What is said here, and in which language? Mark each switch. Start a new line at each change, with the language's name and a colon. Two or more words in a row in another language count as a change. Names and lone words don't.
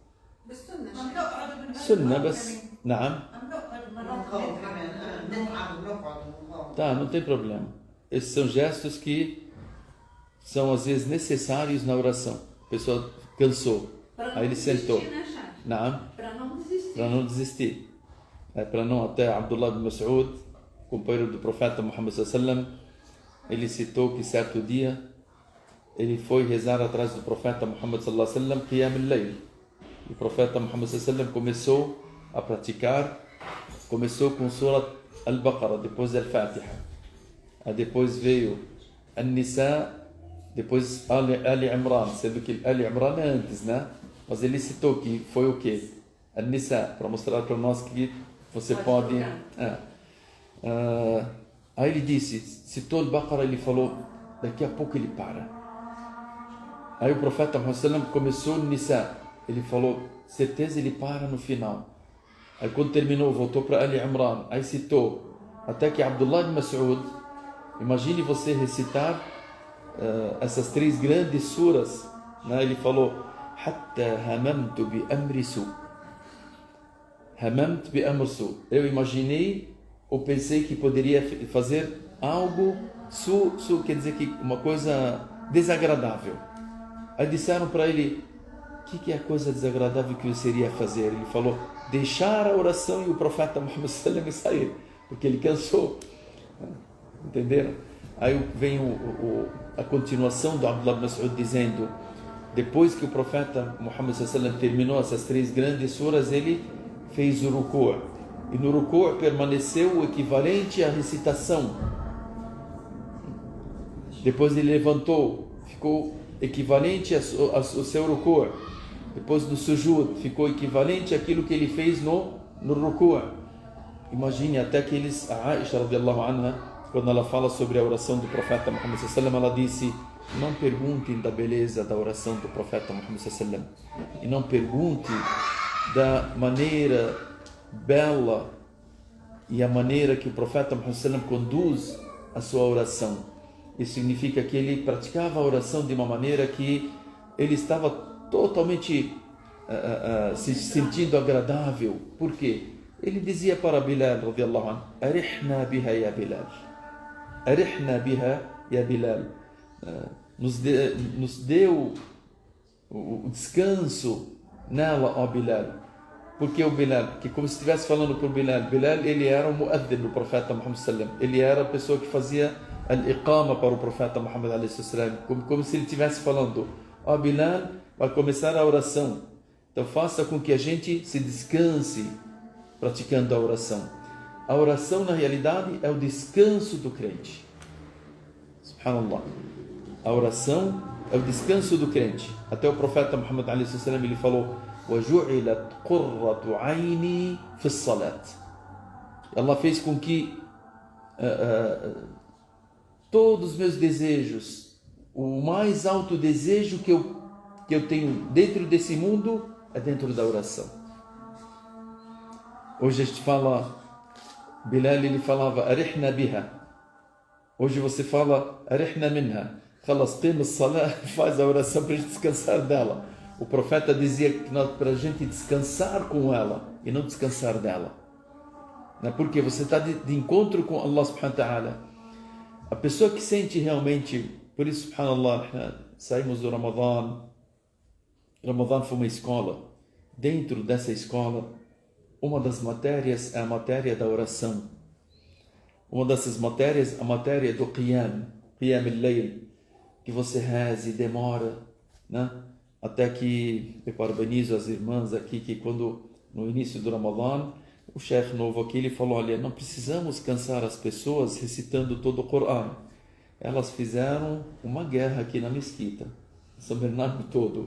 Portuguese: Sunnah, mas não. Tá, não tem problema. Esses são gestos que são às vezes necessários na oração. A pessoa cansou, aí ele sentou. Não. Para não desistir. Para não desistir. Para não, até Abdullah ibn Mas'ud, companheiro do profeta Muhammad
Arabic: صلى الله عليه وسلم,
Portuguese: ele citou que certo dia ele foi rezar atrás do profeta Muhammad
Arabic: صلى الله عليه وسلم قيام الليل.
Portuguese: O profeta Muhammad
Arabic: صلى الله عليه وسلم
Portuguese: começou a praticar, começou com Surat Al-Baqarah, depois Al-Fatiha. Depois veio An-Nisa, depois Ali Imran, sendo que Ali Imran é antes, né? Mas ele citou que foi o quê? An-Nisa, para mostrar para nós que você pode... Aí ele disse, citou Al-Baqarah, ele falou, daqui a pouco ele para. Aí o profeta Muhammad
Arabic: صلى الله عليه وسلم
Portuguese: começou Nisa, ele falou, certeza ele para no final. Aí quando terminou, voltou para Ali Imran, aí citou, até que Abdullah ibn Mas'ud, imagine você recitar essas 3 grandes suras, né? Ele falou,
Arabic: حتى هممت بأمر سوء. هممت بأمر سوء.
Portuguese: Eu imaginei ou pensei que poderia fazer algo, su quer dizer que uma coisa desagradável. Aí disseram para ele, o que é a coisa desagradável que você iria fazer? Ele falou, deixar a oração e o profeta Muhammad
Arabic: صلى الله عليه وسلم
Portuguese: sair, porque ele cansou. Entenderam? Aí vem a continuação do Abdullah ibn Mas'ud dizendo, depois que o profeta Muhammad
Arabic: صلى الله عليه وسلم
Portuguese: terminou essas 3 grandes suras, ele fez o ruku'. E no ruku' permaneceu o equivalente à recitação. Depois ele levantou, ficou equivalente ao seu ruku'. Depois do sujud, ficou equivalente àquilo que ele fez no no ruku'. Imagine até que eles, a Aisha
Arabic: رضي الله عنها,
Portuguese: quando ela fala sobre a oração do profeta Muhammad
Arabic: صلى الله عليه وسلم,
Portuguese: ela disse: não perguntem da beleza da oração do profeta Muhammad
Arabic: صلى الله عليه وسلم,
Portuguese: e não perguntem da maneira bela e a maneira que o profeta Muhammad
Arabic: صلى الله عليه وسلم
Portuguese: conduz a sua oração. Isso significa que ele praticava a oração de uma maneira que ele estava totalmente se sentindo agradável. Por quê? Ele dizia para Bilal
Arabic: رضي الله عنه: أرحنا بها يا بلال أرحنا بها يا بلال,
Portuguese: nos deu o descanso nela, ó Bilal. Porque o Bilal, que como se estivesse falando por Bilal, ele era o muaddin do profeta Muhammad
Arabic: صلى الله عليه وسلم,
Portuguese: ele era a pessoa que fazia al-iqama para o profeta Muhammad
Arabic: عليه وسلم,
Portuguese: como se ele estivesse falando: ó Bilal, vai começar a oração, então faça com que a gente se descanse praticando a oração. A oração, na realidade, é o descanso do crente. Subhanallah. A oração é o descanso do crente. Até o profeta Muhammad
Arabic: عليه وسلم,
Portuguese: ele falou:
Arabic: وَجُعِلَتْ قُرَّةُ عَيْنِي فِي الصَّلَاةِ.
Portuguese: Allah fez com que todos os meus desejos, o mais alto desejo que eu tenho dentro desse mundo é dentro da oração. Hoje a gente fala, Bilal ele falava
Arabic: أرحنا بها.
Portuguese: Hoje você fala arihna minha.
Arabic: خلاص قم الصلاة,
Portuguese: faz a oração para a gente descansar dela. O profeta dizia que para a gente descansar com ela e não descansar dela. Porque você está de encontro com Allah
Arabic: سبحانه وتعالى.
Portuguese: A pessoa que sente realmente, por isso, subhanallah, saímos do Ramadã. Ramadã foi uma escola. Dentro dessa escola, uma das matérias é a matéria da oração. Uma dessas matérias, a matéria do
Arabic: قيام الليل,
Portuguese: que você reze e demora, né? Até que eu parabenizo as irmãs aqui, que quando, no início do Ramadã, o chefe novo aqui, ele falou: olha, não precisamos cansar as pessoas recitando todo o Corão. Elas fizeram uma guerra aqui na mesquita, São Bernardo todo.